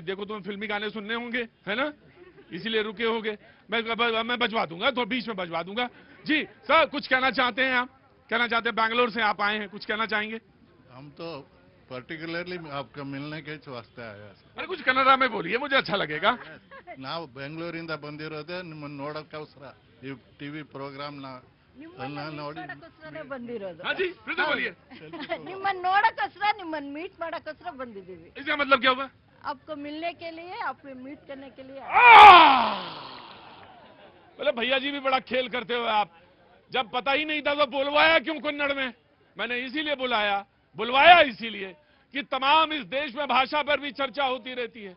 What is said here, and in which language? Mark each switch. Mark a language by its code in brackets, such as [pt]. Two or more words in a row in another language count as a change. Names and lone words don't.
[hi] देखो, तुम्हें फिल्मी गाने सुनने होंगे, है ना? इसीलिए रुके होगे। मैं बजवा दूंगा, तो बीच में बजवा दूंगा। जी सर, कुछ कहना चाहते हैं आप? कहना चाहते हैं? बैंगलोर से आप आए हैं, कुछ कहना चाहेंगे? हम तो पर्टिकुलरली आपका मिलने के वास्ते आया सर। अरे कुछ कन्नड़ा में बोलिए, मुझे अच्छा लगेगा। [kn] ನಾವು ಬೆಂಗಳೂರಿಂದ ಬಂದಿರೋದೇ ನಿಮ್ಮನ್ನ ನೋಡೋಕ್ಕೋಸ್ಕರ ಈ [en] TV program [kn] ನೋಡಿ ಬಂದಿರೋದು। [hi] हाँ जी, फिर से बोलिए। [kn] ನಿಮ್ಮನ್ನ ನೋಡಕ್ಕೋಸ್ಕರ, ನಿಮ್ಮನ್ನ ಮೀಟ್ ಮಾಡಕ್ಕೋಸ್ಕರ ಬಂದಿದ್ದೀವಿ। [hi] इसका मतलब क्या हुआ? आपको मिलने के लिए, आपको मीट करने के लिए। बोले भैया जी भी बड़ा खेल करते हो आप। जब पता ही नहीं था तो बुलवाया क्यों कन्नड़ में? मैंने इसीलिए बुलवाया इसीलिए कि तमाम इस देश में भाषा पर भी चर्चा होती रहती है।